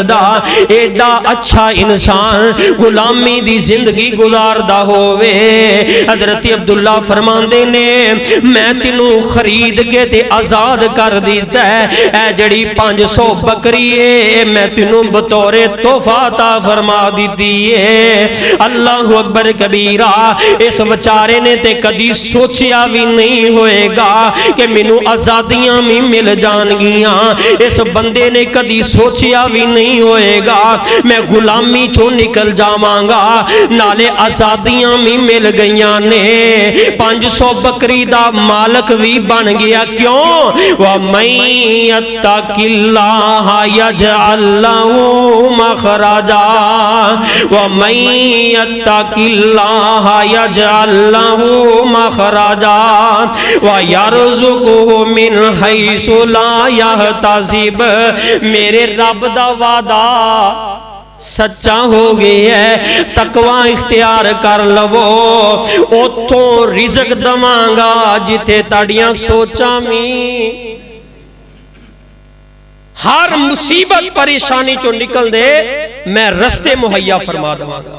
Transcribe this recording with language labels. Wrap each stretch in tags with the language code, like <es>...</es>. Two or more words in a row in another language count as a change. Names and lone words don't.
<pa>ایڈا اچھا انسان غلامی دی زندگی گزاردا ہووے. حضرت عبداللہ فرماندے نے میں تینوں خرید کے تے آزاد کر دتا ہے. اے جڑی 500 بکری ہے میں تینوں بطور تحفہ تا فرما دی ہے.</pa> <ar>الله أكبر كبيرا.</ar> <pa>اس بیچارے نے تے کدی سوچیا بھی نہیں ہوئیگا کہ مینوں آزادیاں بھی مل جانگیاں. اس بندے نے کدی سوچیا بھی نہیں نہیں ہوئیگا، میں غلامی چو نکل جاواں گا، نالے آزادیاں بھی مل گئیاں نے، 500 بکری دا مالک بھی بن گیا. क्यों?</pa> <ar>ومن يتق الله يجعل له مخرجا، ومن يتق الله يجعل له مخرجا ويرزقه من حيث لا يحتسب.</ar> <pa>میرے رب دا وعدہ سچا ہو گیا ہے، تقویٰ اختیار کر لوو، اتوں رزق دواں گا جتھے تاڑیاں سوچاں بھی. ہر مصیبت پریشانی چو نکل دے میں رستے مہیا فرما دواں گا.</pa>